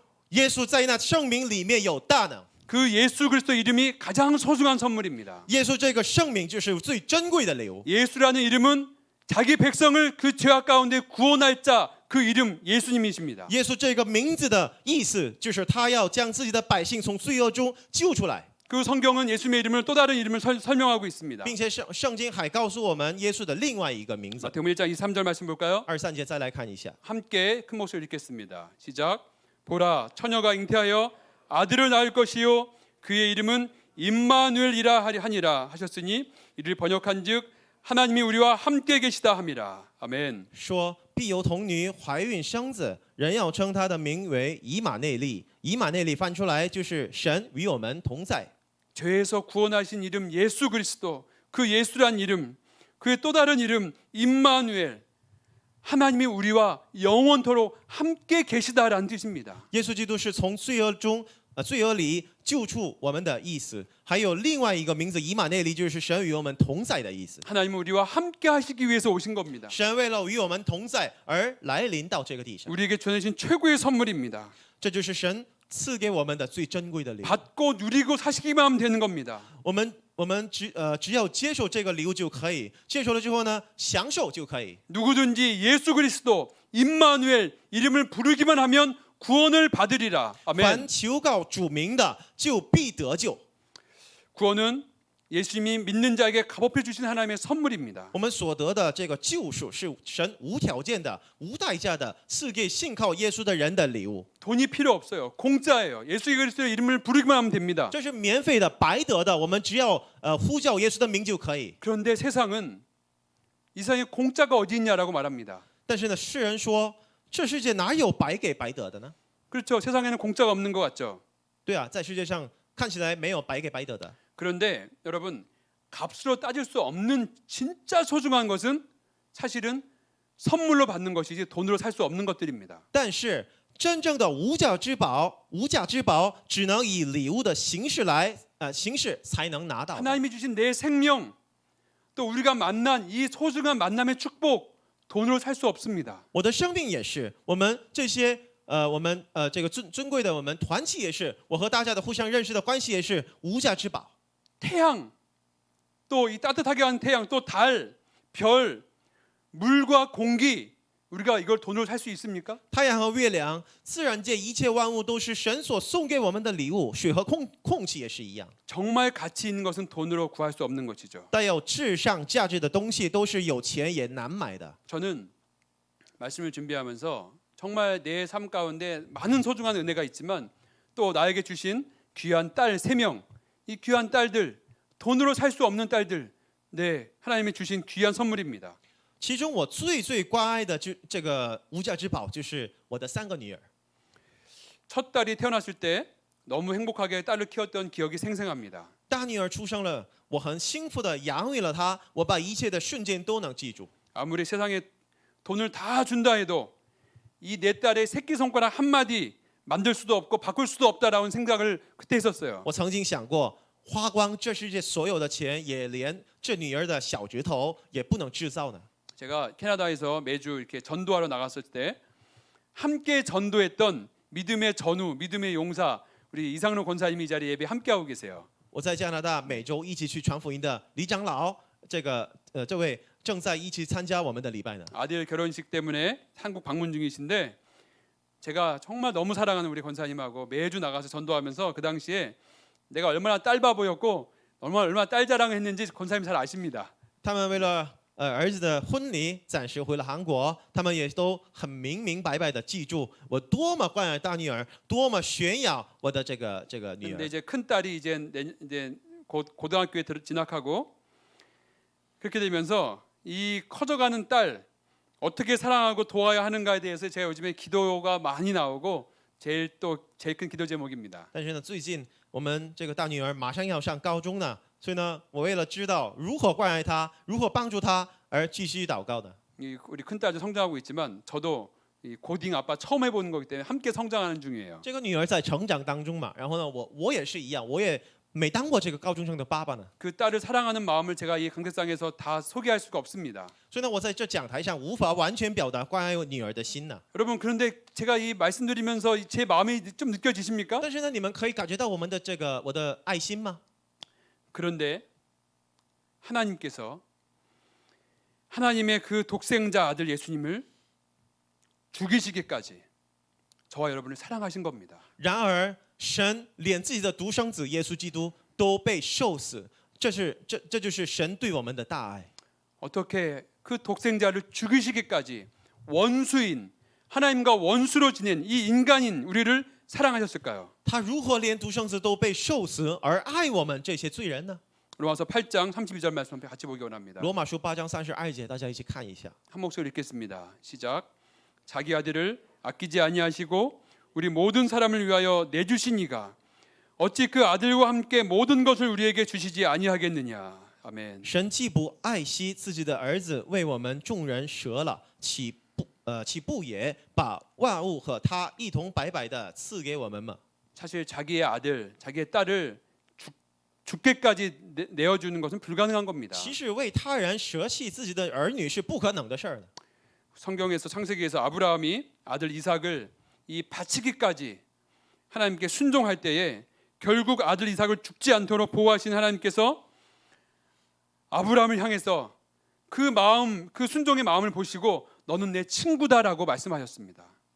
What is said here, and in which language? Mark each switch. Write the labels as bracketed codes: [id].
[zh] 耶稣在那圣名里面有大能。 [ko] 그 예수 그리스도 이름이 가장 소중한 선물입니다. [zh] 耶稣这个圣名就是最珍贵的礼物。 [ko] 예수라는 이름은 자기 백성을 그 죄악 가운데 구원할 자, 그 이름 예수님이십니다. [zh] 耶稣这个名字的意思就是他要将自己的百姓从罪恶中救出来。 [ko] 그 성경은 예수님의 이름을 또 다른 이름을 설명하고 있습니다. [zh] 并且圣经还告诉我们耶稣的另外一个名字。 [ko] 마태복음 1장 23절 말씀 볼까요? [zh] 23节再来看一下。 [ko] 함께 큰 목소리 읽겠습니다. 시작. 보라 처녀가 잉태하여 아들을 낳을 것이요 그의 이름은 임마누엘이라 하니라 하셨으니 이를 번역한즉 하나님이 우리와 함께 계시다 함이라. 아멘. [zh] 说必有童女怀孕生子，人要称他的名为以马内利。以马内利翻出来就是神与我们同在。 [ko] 죄에서 구원하신 이름 예수 그리스도, 그 예수란 이름, 그의 또 다른 이름 임마누엘, 하나님이 우리와 영원토록 함께 계시다라는 뜻입니다. [zh] 耶稣基督是从罪恶里救出我们的意思。还有另外一个名字以马内利，就是神与我们同在的意思。 [ko] 하나님은 우리와 함께 하시기 위해서 오신 겁니다. [zh] 神为了与我们同在而来临到这个地上， [ko] 우리에게 전해진 최고의 선물입니다. [zh] 这就是神赐给我们的最珍贵的礼物。 [ko] 받고 누리고 사시기만 하면 되는 겁니다. [zh] 我们只要接受这个礼物就可以，接受了之后呢，享受就可以。 [ko] 누구든지 예수 그리스도 임마누엘 이름을 부르기만 하면 구원을 받으리라. 아멘. [zh] 凡求告主名的，就必得救。 [ko] 구원은 예수님이 믿는 자에게 값없이 주신 하나님의 선물입니다. [zh] 我们所得的这个救赎是神无条件的、无代价的赐给信靠耶稣的人的礼物。 [ko] 돈이 필요 없어요. 공짜예요. 예수 그리스도의 이름을 부르기만 하면 됩니다. [zh] 这是免费的、白得的，我们只要呼叫耶稣的名就可以。 [ko] 그런데 세상은 이 세상에 공짜가 어디 있냐라고 말합니다. [zh] 但是呢，世人说这世界哪有白给白得的呢？ [ko] 그렇죠. 세상에는 공짜가 없는 것 같죠. [zh] 对啊，在世界上看起来没有白给白得的。 [ko] 그런데 여러분 값으로 따질 수 없는 진짜 소중한 것은 사실은 선물로 받는 것이지 돈으로 살 수 없는 것들입니다. [zh] 但是真正的无价之宝，只能以礼物的形式才能拿到的。 [ko] 하나님이 주신 내 생명 또 우리가 만난 이 소중한 만남의 축복 돈으로 살 수 없습니다. [zh] 我的生命也是，我们这些这个尊贵的我们团契也是，我和大家的互相认识的关系也是无价之宝。 [ko] 태양 또 이 따뜻하게 한 태양 또 달, 별, 물과 공기 우리가 이걸 돈으로 살 수 있습니까? [zh] 太阳和月亮，自然界一切万物都是神所送给我们的礼物，水和空气也是一样。 [ko] 정말 가치 있는 것은 돈으로 구할 수 없는 것이죠. [zh] 带有至上价值的东西，都是有钱也难买的。 [ko] 저는 말씀을 준비하면서 정말 내 삶 가운데 많은 소중한 은혜가 있지만 또 나에게 주신 귀한 딸 3명, 이 귀한 딸들, 돈으로 살 수 없는 딸들, 네, 하나님이 주신 귀한 선물입니다. [zh] 其中我最关爱的这个无价之宝，就是我的3个女儿。 [ko] 첫 딸이 태어났을 때 너무 행복하게 딸을 키웠던 기억이 생생합니다. [zh] 大女儿出生了，我很幸福的养育了她，我把一切的瞬间都能记住。 [ko] 아무리 세상에 돈을 다 준다 해도 이 내 딸의 새끼손가락 한마디 만들 수도 없고 바꿀 수도 없다라는 생각을 그때 했었어요. [zh] 我曾经想过，花光这世界所有的钱，也连这女儿的小指头也不能制造呢。 [ko] 제가 캐나다에서 매주 이렇게 전도하러 나갔을 때 함께 전도했던 믿음의 전우, 믿음의 용사 우리 이상로 권사님이 이 자리에 예배 함께 하고 계세요. [zh] 我在加拿大每周一起去传福音的李长老，这位正在一起参加我们的礼拜呢。 [ko] 아들 결혼식 때문에 한국 방문 중이신데 제가 정말 너무 사랑하는 우리 권사님하고 매주 나가서 전도하면서 그 당시에 내가 얼마나 딸바보였고 얼마나 딸 자랑했는지 권사님 잘 아십니다. [zh] 他们为了儿子的婚礼暂时回了韩国，他们也都很明白的记住我多么关爱大女儿，多么炫耀我的这个女 [ko] 근데 [zh] 儿。 [ko] 이제 큰 딸이 이제 곧 고등학교에 진학하고 그렇게 되면서 이 커져가는 딸 어떻게 사랑하고 도와야 하는가에 대해서 제가 요즘에 기도가 많이 나오고 제일 큰 기도 제목입니다. [zh] 但是呢，最近我们这个大女儿马上要上高中呢，所以呢，我为了知道如何关爱她，如何帮助她而继续祷告的。 [ko] 우리 큰 딸도 성장하고 있지만 저도 이 고딩 아빠 처음 해보는 거기 때문에 함께 성장하는 중이에요. [zh] 这个女儿在成长当中嘛，然后呢，我也是一样，我也没当过这个高中生的爸爸呢， [ko] 그 딸을 사랑하는 마음을 제가 이 강대상에서 다 소개할 수가 없습니다. [zh] 所以呢，我在这讲台上无法完全表达关爱我女儿的心呢。 [ko] 여러분 그런데 제가 이 말씀드리면서 제 마음이 좀 느껴지십니까? [zh] 但是呢，你们可以感觉到我的爱心吗？ [ko] 그런데 하나님께서 하나님의 그 독생자 아들 예수님을 죽이시기까지 저와 여러분을 사랑하신 겁니다. [zh] 然而，神连自己的独生子耶稣基督都被受死，这就是神对我们的大爱。 [ko] 어떻게 그 독생자를 죽이시기까지 원수인 하나님과 원수로 지낸 이 인간인 우리를 사랑하셨을까요? [zh] 他如何连独生子都被受死而爱我们这些罪人呢？ [ko] 로마서 8장 32절 말씀 같이 보기 원합니다. [zh] 罗马书8章32节，大家一起看一下。 [ko] 한 목소리 읽겠습니다. 시작. 자기 아들을 아끼지 아니하시고 우리 모든 사람을 위하여 내주신 이가 어찌 그 아들과 함께 모든 것을 우리에게 주시지 아니하겠느냐. 아멘. [zh] 神既不爱惜自己的儿子为我们众人舍了，岂不也把万物和他一同白白的赐给我们吗？ [ko] 사실 자기의 아들, 자기의 딸을 죽게까지 내어주는 것은 불가능한 겁니다. [zh] 其实为他人舍弃自己的儿女是不可能的事儿的。 [ko] 성경에서 창세기에서 아브라함이 아들 이삭을 이 바치기까지 하나님께 순종할 때에 결국 아들 이삭을 죽지 않도록 보호하신 하나님께서 아브라함을 향해서 그 마음, 그 순종의 마음을 보시고 너는 내 친구다라고 말씀하셨습니다.